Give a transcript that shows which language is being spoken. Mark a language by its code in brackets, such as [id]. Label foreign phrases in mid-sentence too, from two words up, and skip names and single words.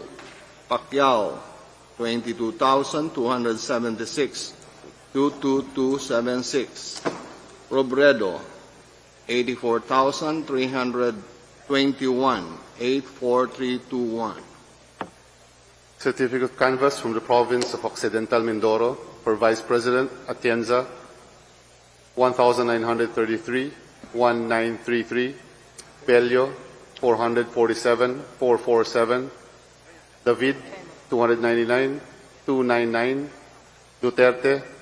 [en] Pacquiao, 22,276, 22276. Robredo, 84,321, 84321. Certificate canvass from the province of Occidental Mindoro for Vice President Atienza 1,933, 1933, Pelio 447, 447, David 299, 299, Duterte